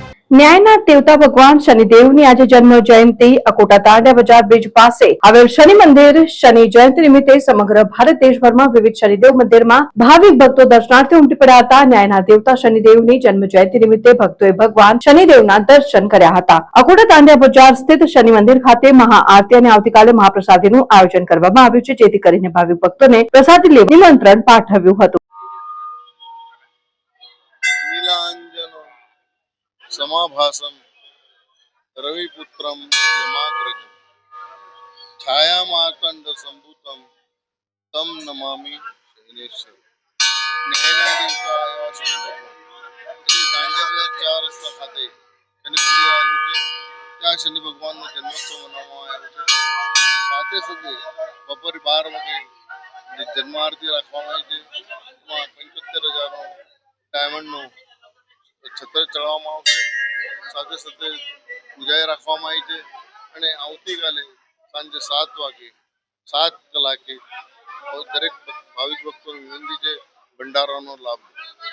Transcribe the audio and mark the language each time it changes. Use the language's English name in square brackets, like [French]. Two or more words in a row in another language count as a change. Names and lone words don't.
[Gujarati] ન્યાયના દેવતા ભગવાન શનિદેવની આજે જન્મ જયંતિ અકોટા તાંડિયા બજાર બ્રિજ પાસે આવેલ શનિ મંદિર શનિ જયંતિ નિમિત્તે સમગ્ર ભારત દેશભરમાં વિવિધ શનિદેવ મંદિરમાં ભાવિક ભક્તો દર્શનાર્થે ઉમટી પડ્યા હતા। ન્યાયના દેવતા શનિદેવની જન્મ જયંતિ નિમિત્તે ભક્તોએ ભગવાન શનિદેવના દર્શન કર્યા હતા। અકોટા તાંડિયા બજાર સ્થિત શનિ મંદિર ખાતે મહાઆરતી અને આવતીકાલે મહાપ્રસાદીનું આયોજન કરવામાં આવ્યું છે, જેથી કરીને ભાવિક ભક્તોને પ્રસાદી લેવા નિમંત્રણ પાઠવ્યું હતું। [Sanskrit] समाभासम रविपुत्रम यमाग्रजम छाया मार्तंड संभूतम तम नमामि शनेश्वर। [Gujarati] ન્યાયના દેવતા આયા શનિ ભગવાન તાંડિયા ચાર રસ્તા ખાતે શનિ મંદિર आवेલું છે। ત્યાં શનિ ભગવાનનો જન્મોત્સવ મનાવવામાં આવ્યો છે। સાથે સાથે બપોરે 12 વાગે જન્મ આરતી રાખવામાં આવી છે। એમાં 75,000નો ડાયમંડનો છત્ર ચડાવવામાં આવશે। સાથે સાથે પૂજા રાખવામાં આવી છે અને આવતીકાલે સાંજે 7 વાગે 7 કલાકે દરેક ભાવિક ભક્તોને વિનંતી છે ભંડારાનો લાભ